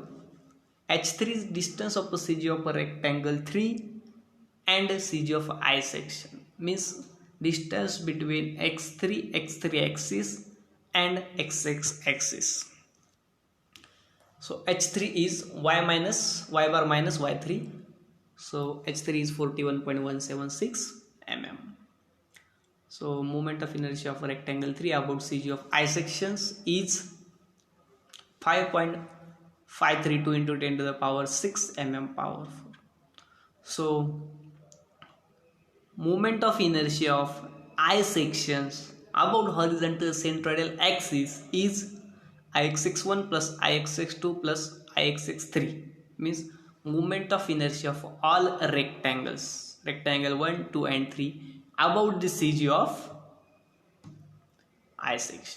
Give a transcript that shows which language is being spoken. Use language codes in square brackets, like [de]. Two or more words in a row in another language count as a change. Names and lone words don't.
[en] H3 is distance of the CG of a rectangle 3 and CG of I section, means distance between x3 axis and xx axis. So H3 is y bar minus y3. So H3 is 41.176 mm. So moment of inertia of rectangle 3 about CG of I sections is 5.532 into 10 to the power 6 power 4. So moment of inertia of I sections about horizontal centroidal axis is Ixx1 plus Ixx2 plus Ixx3, means moment of inertia of all rectangles, rectangle 1, 2 and 3 about the CG of I section.